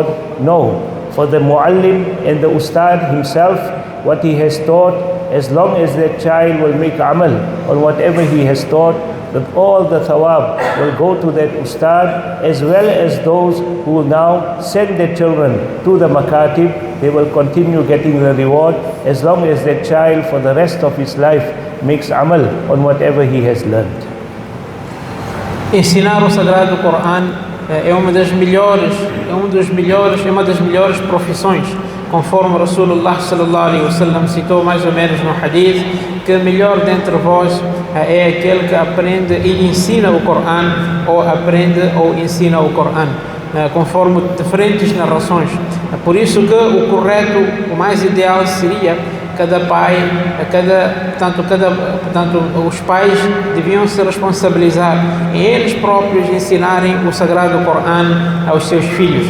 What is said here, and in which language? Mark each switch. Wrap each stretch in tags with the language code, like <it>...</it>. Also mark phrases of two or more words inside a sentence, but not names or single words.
<en>No, for the muallim and the ustad himself, what he has taught, as long as that child will make amal on whatever he has taught, that all the thawab will go to that ustad, as well as those who will now send their children to the makatib. They will continue getting the reward as long as that child for the rest of his life makes amal on whatever he has learned.</en> <pt>Ensinar o Sagrado Corão é uma das melhores profissões, conforme</pt> <ar>رسول الله صلى الله عليه وسلم</ar> <pt>citou mais ou menos no hadith, que o melhor dentre vós é aquele que aprende e ensina o Corão, ou aprende ou ensina o Corão, conforme diferentes narrações. Por isso que o correto, o mais ideal seria cada pai, portanto, os pais deviam se responsabilizar em eles próprios ensinarem o Sagrado Corão aos seus filhos.</pt>